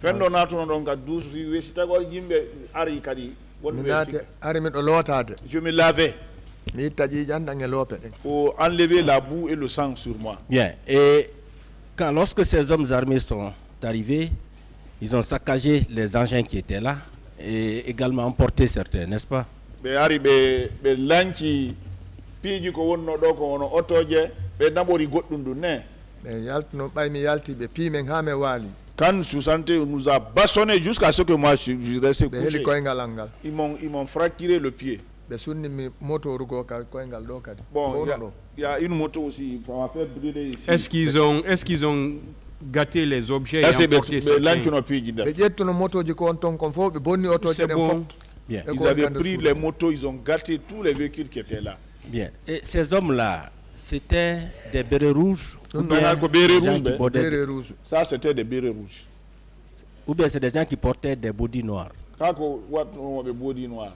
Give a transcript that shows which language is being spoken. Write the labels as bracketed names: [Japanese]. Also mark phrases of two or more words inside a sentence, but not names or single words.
[French] Je me lavais pour enlever la boue et le sang sur moi. Bien. Et lorsque ces hommes armés sont arrivés, ils ont saccagé les engins qui étaient là et également emporté certains, n'est-ce pas? [Fula] ɓe ari ɓe lanci piiji ko wonno ɗo ko wono otoje ɓe naɓori goɗɗum ɗum ne ɓe yaltino ɓaymi yalti ɓe piimen ha me waali. [French] Quand Sousante nous a bâchonné jusqu'à ce que moi je restais [Fula] ɓe heli [French] couché. [Fula] koyngal al ngal. [French] Ils m'ont fracturé le pied. [Fula] ɓe sunnimi motoru goo ka koyngal ɗo kadi. [French] Bon, [Fula] Ɓowno ɗo. [French] il y a une moto aussi, ça m'a fait brûler ici. Est-ce qu'ils ont gâté les objets et Est-ce que emporté [Fula] ɓe [French] certains? [Fula] lancuno piiji nder? ɓe ƴettuno motoji ko on ton kon fof ɓe bonni otoje [French] C'est [Fula] ɗen [French] bon. [Fula] fof. [French] Bien. Ils avaient pris les motos, ils ont gâté tous les véhicules qui étaient là. Bien. Et ces hommes-là, c'était des bérets rouges ou Non, bien non, bérets des gens rouges, qui ben. portaient- Bérets rouges. Ça, c'était des bérets rouges. Ou bien c'est des gens qui portaient des bodys noirs? [Fula] Kako watnoɓe [French] body noir.